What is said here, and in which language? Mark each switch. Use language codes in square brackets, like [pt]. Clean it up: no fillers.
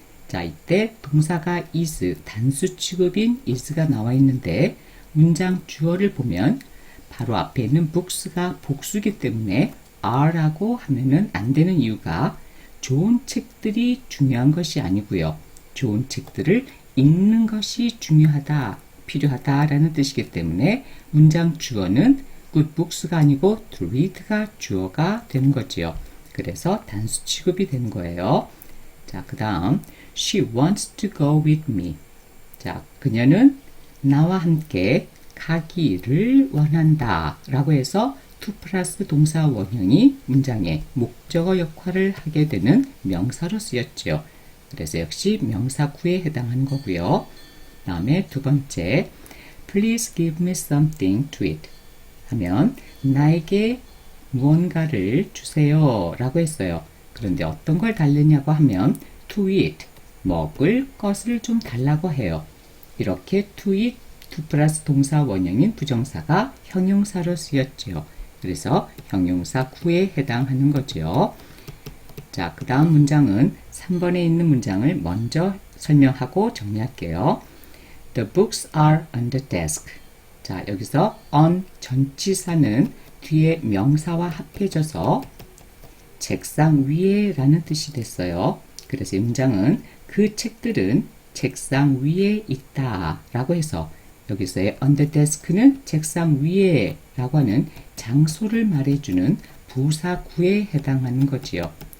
[ko] 자, 이때 동사가 is, 단수 취급인 is가 나와 있는데 문장 주어를 보면 바로 앞에 있는 books가 복수기 때문에 are라고 하면은 안 되는 이유가 좋은 책들이 중요한 것이 아니고요. 좋은 책들을 읽는 것이 중요하다, 필요하다라는 뜻이기 때문에 문장 주어는 good books가 아니고 to read가 주어가 되는 거지요. 그래서 단수 취급이 되는 거예요. 자, 그 다음 [en] she wants to go with me. [ko] 자, 그녀는 나와 함께 가기를 원한다 라고 해서 to 플러스 동사 원형이 문장의 목적어 역할을 하게 되는 명사로 쓰였죠. 그래서 역시 명사구에 해당하는 거고요. 그 다음에 두 번째 [en] please give me something to eat [ko] 하면 나에게 무언가를 주세요 라고 했어요. 그런데 어떤 걸 달래냐고 하면 to eat, 먹을 것을 좀 달라고 해요. 이렇게 to eat, to 플러스 동사 원형인 부정사가 형용사로 쓰였지요. 그래서 형용사 구에 해당하는 거죠. 자, 그 다음 문장은 3번에 있는 문장을 먼저 설명하고 정리할게요. [en] The books are on the desk. [ko] 자, 여기서 on 전치사는 뒤에 명사와 합해져서 책상 위에 라는 뜻이 됐어요. 그래서 이 문장은 그 책들은 책상 위에 있다 라고 해서 여기서의 on the desk는 책상 위에 라고 하는 장소를 말해주는 부사구에 해당하는 거지요.